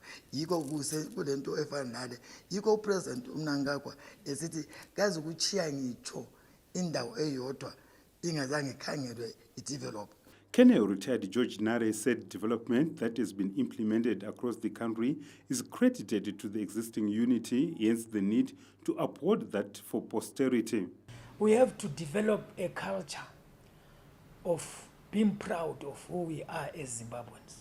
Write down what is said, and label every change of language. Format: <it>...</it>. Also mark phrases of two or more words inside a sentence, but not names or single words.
<nd>Yiko kulento efana nale, yiko uPresident uMnangagwa esithi kazi ukuchiya ngitsho indawo eyodwa ingazange ikhangelwe idevelop.</nd> <en>Colonel retired George Nare said development that has been implemented across the country is credited to the existing unity, hence the need to uphold that for posterity. We have to develop a culture of being proud of who we are as Zimbabweans.</en>